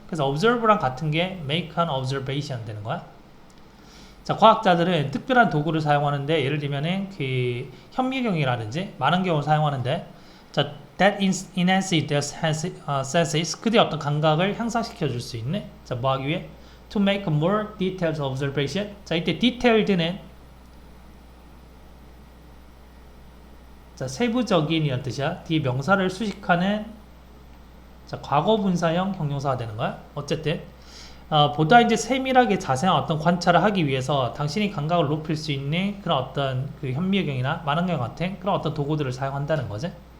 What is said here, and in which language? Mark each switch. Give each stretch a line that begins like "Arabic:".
Korean: 그래서 observe랑 같은 게
English: make an observation
Korean: 되는 거야. 자, 과학자들은 특별한 도구를 사용하는데, 예를 들면은 그 현미경이라든지 많은 경우를 사용하는데, 자,
English: that enhances their senses.
Korean: 그들의 어떤 감각을 향상시켜 줄 수 있는, 자, 뭐 하기 위해?
English: to make a more detailed observation.
Korean: 자, 이때 detailed는 자, 세부적인이란 뜻이야. 뒤에 명사를 수식하는 자, 과거 분사형 형용사가 되는 거야. 어쨌든 보다 이제 세밀하게 자세한 어떤 관찰을 하기 위해서 당신이 감각을 높일 수 있는 그런 어떤 그 현미경이나 만원경 같은 그런 어떤 도구들을 사용한다는 거지.